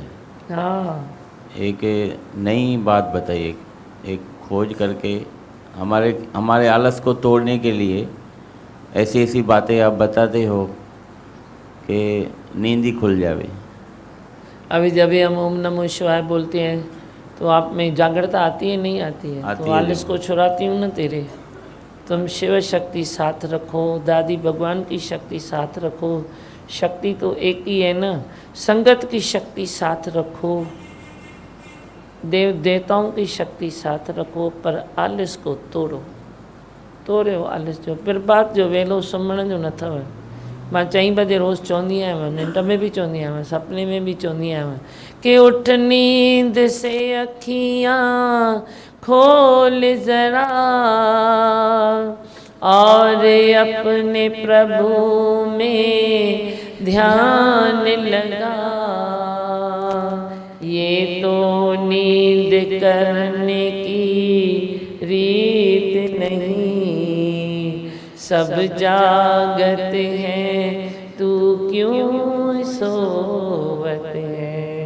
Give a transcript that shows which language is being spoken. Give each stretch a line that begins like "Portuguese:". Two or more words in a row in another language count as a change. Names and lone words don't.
Hindi: हाँ, एक नई बात बताइए, एक खोज करके हमारे आलस को तोड़ने के लिए ऐसी ऐसी बातें आप बताते हो कि नींद ही खुल जावे। अभी जब भी हम ओम नमो शिवाय बोलते हैं तो आप में जागृता आती है नहीं आती है, आती तो है। आलस को छुड़ाती हूँ ना तेरे। तुम शिव शक्ति साथ रखो, दादी भगवान की शक्ति साथ रखो, शक्ति तो एक ही है ना। संगत की शक्ति साथ रखो, देव देवताओं की शक्ति साथ रखो, पर आलस को तोड़ो आलस जो।
Sindhi: फिर बात जो वेलो सुम्हण जो न अथव। मां 4 बजे रोज़ चवंदी आहियां, निंड में भी चवंदी आहियां, सपने में भी चवंदी आहियां
Hindi: कि उठ नींद से अखियाँ खोल जरा और अपने प्रभु में ध्यान लगा। ये तो नींद करने की रीत नहीं, सब जागत हैं तू क्यों सोवत है।